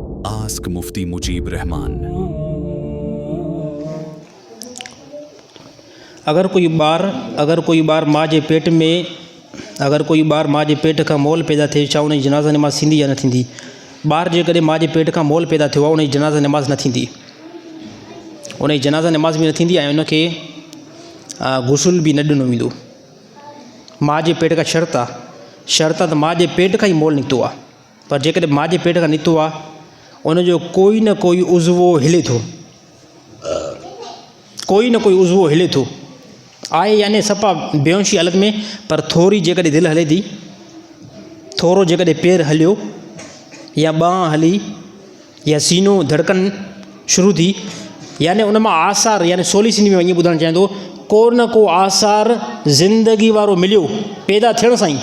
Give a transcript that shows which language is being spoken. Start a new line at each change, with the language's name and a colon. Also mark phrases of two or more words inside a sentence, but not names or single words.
English: Ask Mufti Mujib Rahman.
Sindhi: अगर कोई बार माँ जे पेट में माँ जे पेट खां मोल पैदा थिए छा उन जी जनाज़ा नमाज़ थींदी या न थींदी? ॿार जेकॾहिं माँ जे पेट खां मोल पैदा थियो आहे उन जी जनाज़ा नमाज़ न थींदी, उन जी जनाज़ा नमाज़ बि न थींदी ऐं उनखे गुस्ल बि न ॾिनो वेंदो। माँ जे पेट खां शर्त आहे त माँ जे पेट खां ई मोल निकितो आहे, पर जेकॾहिं माँ जे पेट खां निकितो आहे उनजो कोई न कोई उज़वो हिले थो, आहे यानी सफ़ा बेहोशी हालत में, पर थोरी जेकॾहिं दिलि हले थी, थोरो जेकॾहिं पेर हलियो या ॿांह हली या सीनो धड़कन शुरू थी, यानी उन मां आसार, यानी सोली सिंधी में वञी ॿुधणु चाहियां थो, को न को आसार ज़िंदगी वारो मिलियो पैदा थियण सां ई।